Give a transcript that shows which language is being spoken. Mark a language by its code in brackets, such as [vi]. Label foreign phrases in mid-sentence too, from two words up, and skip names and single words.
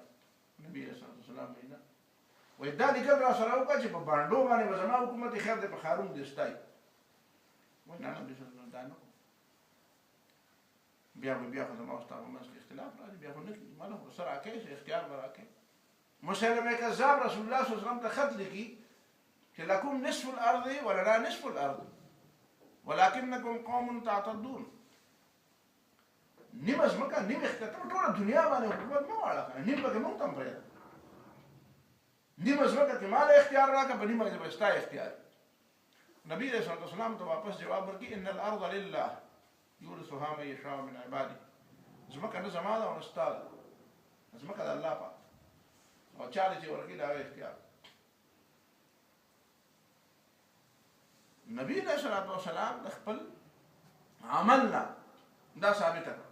[ps] نبي [ar] علیه الصلاة والسلام [ps] وایي نه، وایي دا لیکل را سره وکړه چې په بانډو باندې به زما حکومت خیر دی، په ښارونو دې ستا وي. وایي نه نبي [ar] صلی الله علیه وسلم [ps] دا نه کوم. بیا خو زما او ستا په منځ کې اختلاف راځي، بیا خو نه کېږي، ما له خو څه راکوې چې اختیار به راکوې. مسلمه کذاب [ar] رسول الله صلی الله علیه وسلم [ps] ته خط لیکي چې [ar] لکم نصف الارض ولنا نصف الارض ولکنکم قوم تعتدون. [ps] نیمه ځمکه نیم اختیار ټوله دنیا باندې حکومت مه واړه کړه، نیم پکې موږ ته هم پرېږده. نیمه ځمکه کې ما له اختیار راکړه، په نیمه کې به ستا اختیار. نبی [ar] علیه الصلاة والسلام [ps] ته واپس جواب ورکړي [ar] ان الارض لله یورثها من یشاء من عباده. [ps] ځمکه نه زما ده او نه ستا ده، ځمکه د الله پاک او چاله چې ورکړي د هغه اختیار. نبی [ar] علیه الصلاة والسلام [ps] د خپل عمل نه دا ثابته کړه.